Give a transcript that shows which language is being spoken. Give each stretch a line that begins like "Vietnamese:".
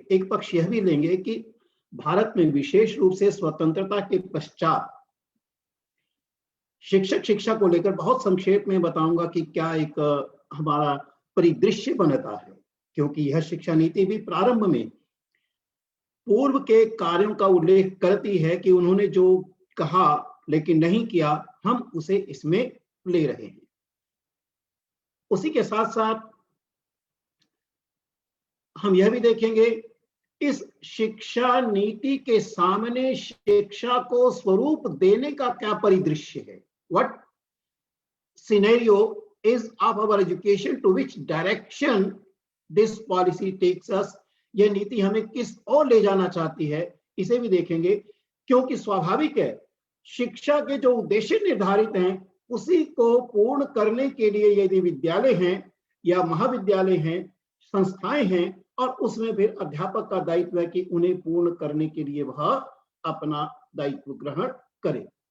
Hindi: एक पक्ष यह भी लेंगे कि भारत में विशेष रूप से स्वतंत्रता के पश्चात शिक्षक शिक्षा को लेकर बहुत संक्षेप में बताऊंगा कि क्या एक हमारा परिदृश्य बनता है, क्योंकि यह शिक्षा नीति भी प्रारंभ में पूर्व के कार्यों का उल्लेख करती है कि उन्होंने जो कहा लेकिन नहीं किया, हम उसे इसमें ले रहे हैं। उसी के साथ साथ हम यह भी देखेंगे इस शिक्षा नीति के सामने शिक्षा को स्वरूप देने का क्या परिदृश्य है।
English: What scenario is of our education, to which direction this policy takes us?
Hindi: यह नीति हमें किस ओर ले जाना चाहती है, इसे भी देखेंगे। क्योंकि स्वाभाविक है शिक्षा के जो उद्देश्य निर्धारित हैं उसी को पूर्ण करने के लिए यदि विद्यालय हैं या महाविद्यालय हैं, संस्थाएं हैं, और उसमें फिर अध्यापक का दायित्व है कि उन्हें पूर्ण करने के लिए वह अपना दायित्व ग्रहण करे।